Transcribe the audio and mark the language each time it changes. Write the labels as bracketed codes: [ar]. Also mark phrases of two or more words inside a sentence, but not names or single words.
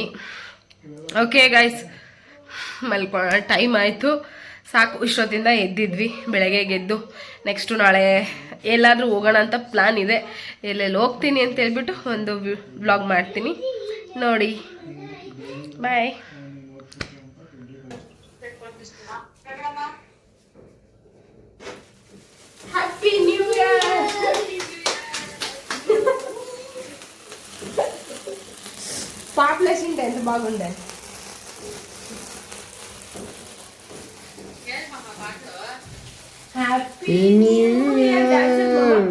[en] okay guys, [kn] ಮಲ್ಕೊಳ್ಳೋಣ, ಟೈಮ್ ಆಯಿತು, ಸಾಕು. ಇಷ್ಟೊತ್ತಿಂದ ಎದ್ದಿದ್ವಿ. ಬೆಳಗ್ಗೆ ಎದ್ದು ನೆಕ್ಸ್ಟು ನಾಳೆ ಎಲ್ಲಾದರೂ ಹೋಗೋಣ ಅಂತ ಪ್ಲ್ಯಾನ್ ಇದೆ. ಎಲ್ಲೆಲ್ಲಿ ಹೋಗ್ತೀನಿ ಅಂತ ಹೇಳ್ಬಿಟ್ಟು ಒಂದು ವ್ಲಾಗ್ ಮಾಡ್ತೀನಿ ನೋಡಿ. ಬಾಯ್. [en] Happy New Year. [te] పాపులేషన్ ఎంత బాగుండే. [en] Happy New Year.